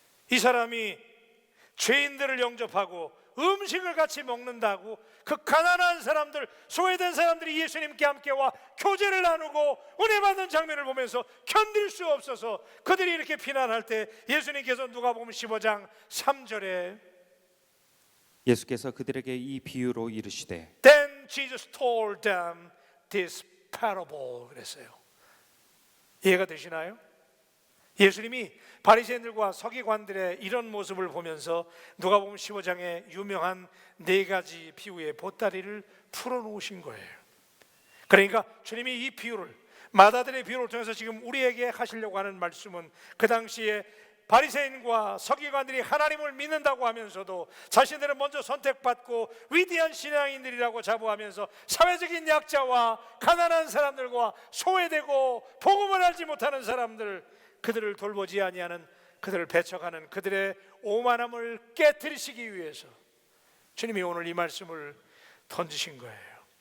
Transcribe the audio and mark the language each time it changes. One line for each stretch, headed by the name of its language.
Korean: 이 사람이 죄인들을 영접하고 음식을 같이 먹는다고 그 가난한 사람들, 소외된 사람들이 예수님께 함께 와 교제를 나누고 은혜 받는 장면을 보면서 견딜 수 없어서 그들이 이렇게 비난할 때 예수님께서 누가복음 15장 3절에 예수께서 그들에게 이 비유로 이르시되
English: Then Jesus told them this parable
Korean: 그랬어요. 이해가 되시나요? 예수님이 바리새인들과 서기관들의 이런 모습을 보면서 누가복음 15장의 유명한 네 가지 비유의 보따리를 풀어놓으신 거예요. 그러니까 주님이 이 비유를, 마다들의 비유를 통해서 지금 우리에게 하시려고 하는 말씀은, 그 당시에 바리새인과 서기관들이 하나님을 믿는다고 하면서도 자신들은 먼저 선택받고 위대한 신앙인들이라고 자부하면서 사회적인 약자와 가난한 사람들과 소외되고 복음을 알지 못하는 사람들, 그들을 돌보지 아니하는, 그들을 배척하는 그들의 오만함을 깨트리시기 위해서 주님이 오늘 이 말씀을 던지신 거예요.